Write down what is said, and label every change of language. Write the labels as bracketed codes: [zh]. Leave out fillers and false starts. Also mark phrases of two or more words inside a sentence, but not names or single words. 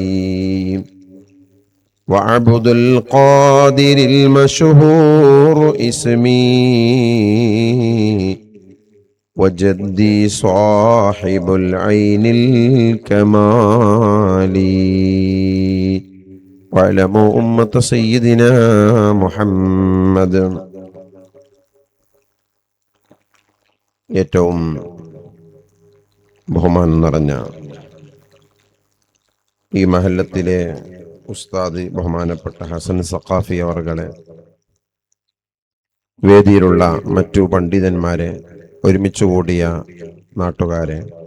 [ar] وعبد القادر المشهور اسمي وجدي صاحب العين الكمال. واعلموا أمة سيدنا محمد. [ml] ഏറ്റവും ബഹുമാനം നിറഞ്ഞ ഈ മഹല്ലത്തിലെ ഉസ്താദ് ബഹുമാനപ്പെട്ട ഹസൻ സഖാഫി അവർകളെ, വേദിയിലുള്ള മറ്റു പണ്ഡിതന്മാരെ, ഒരുമിച്ച് കൂടിയ നാട്ടുകാരെ,